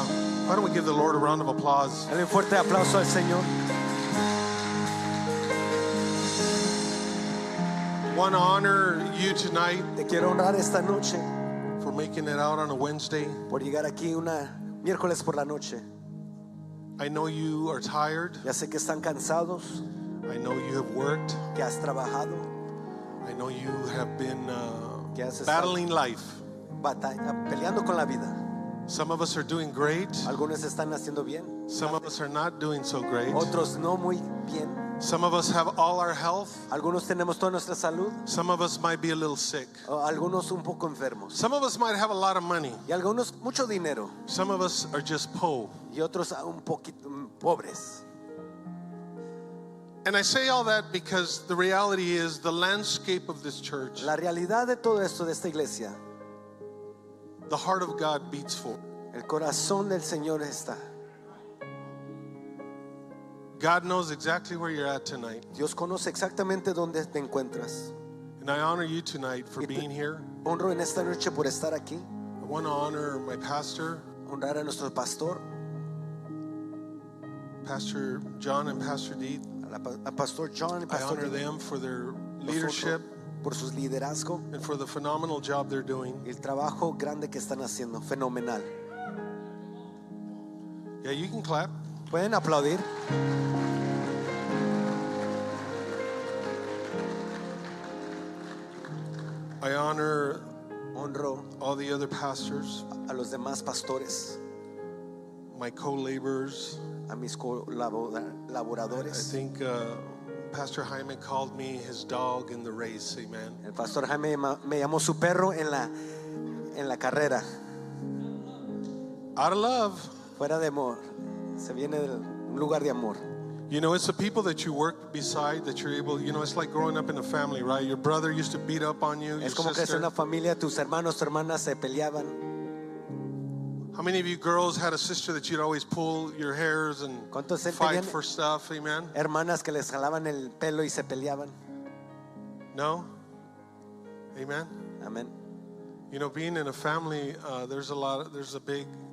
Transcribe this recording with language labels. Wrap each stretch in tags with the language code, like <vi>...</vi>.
<en>Why don't we give the Lord a round of applause?</en> <es>Dale un fuerte aplauso al Señor.</es> <en>Want to honor you tonight</en> <es>Te quiero honrar esta noche</es> <en>for making it out on a Wednesday.</en> <es>por llegar aquí una miércoles por la noche.</es> <en>I know you are tired.</en> <es>Ya sé que están cansados,</es> <en>I know you have worked.</en> <es>que has trabajado,</es> <en>I know you have been</en> <es>que has estado</es> <en>battling life.</en> <es>peleando con la vida.</es> <en>Some of us are doing great.</en> <es>Algunos están haciendo bien,</es> <en>Some of us are not doing so great.</en> <es>otros no muy bien.</es> <en>Some of us have all our health.</en> <es>Algunos tenemos toda nuestra salud,</es> <en>Some of us might be a little sick.</en> <es>algunos un poco enfermos</es> <en>Some of us might have a lot of money.</en> <es>y algunos mucho dinero</es> <en>Some of us are just poor.</en> <es>y otros un poquito pobres.</es> <en>And I say all that because the reality is the landscape of this church,</en> <es>La realidad de todo esto de esta iglesia,</es> <en>the heart of God beats for.</en> <es>el corazón del Señor está.</es> <en>God knows exactly where you're at tonight.</en> <es>Dios conoce exactamente dónde te encuentras.</es> <en>And I honor you tonight for being here.</en> <es>Honro en esta noche por estar aquí,</es> <en>I want to honor my pastor,</en> <es>honrar a nuestro pastor,</es> <en>Pastor John and Pastor Dee.</en> <es>a Pastor John y</es> <en>I Pastor honor Dee, them for their</en> <es>los</es> <en>leadership</en> <es>honro por su liderazgo</es> <en>and for the phenomenal job they're doing.</en> <es>y el trabajo grande que están haciendo, fenomenal.</es> <en>Yeah, you can clap.</en> <es>Pueden aplaudir.</es> <en>I honor</en> <es>Honro</es> <en>all the other pastors,</en> <es>a los demás pastores,</es> <en>my co-laborers.</en> <es>a mis</es> <en>I</en> <es>colaboradores.</es> <en>think Pastor Jaime called me his dog in the race. Amen.</en> <es>El pastor Jaime me llamó su perro en la carrera.</es> <en>Out of love.</en> <es>Fuera de amor, se viene de un lugar de amor.</es> <en>You know, it's the people that you work beside that you're able, you know, it's like growing up in a family, right? Your brother used to beat up on you, your</en> <es>Es como que es</es> <en>sister.</en> <es>una familia, tus hermanos, tus hermanas se peleaban.</es> <en>How many of you girls had a sister that you'd always pull your hairs and</en> <es>¿Cuántos</es> <en>fight</en> <es>tenían</es> <en>for stuff? Amen.</en> <es>hermanas que les jalaban el pelo y se peleaban?</es> <en>No? Amen.</en> <es>Amén.</es> <en>You know, being in a family, there's a big</en>